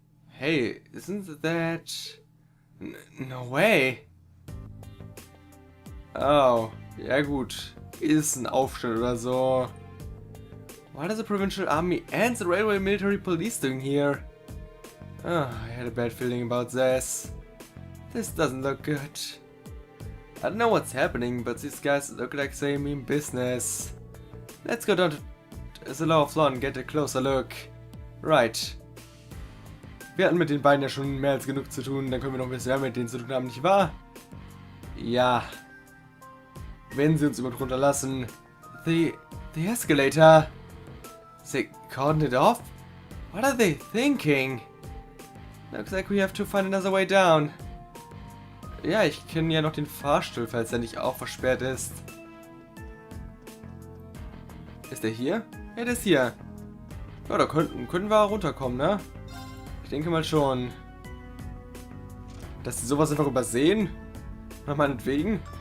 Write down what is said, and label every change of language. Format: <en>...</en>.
<en>Hey, isn't that... No way.</en> <de>Oh, ja gut. Ist ein Aufstand oder so.</de> <en>What are the provincial army and the railway military police doing here? Oh, I had a bad feeling about this. This doesn't look good. I don't know what's happening, but these guys look like they mean business. Let's go down to the lower floor and get a closer look. Right.</en> <de>Wir hatten mit den beiden ja schon mehr als genug zu tun, dann können wir noch ein bisschen mehr mit denen zu tun haben, nicht wahr? Ja. Wenn sie uns immer drunter lassen.</de> <en>The escalator. They cordoned it off? What are they thinking? Looks like we have to find another way down.</en> <de>Ja, ich kenne ja noch den Fahrstuhl, falls er nicht auch versperrt ist. Ist der hier? Ja, der ist hier. Ja, da könnten wir runterkommen, ne? Ich denke mal schon. Dass sie sowas einfach übersehen? Na, meinetwegen.</de>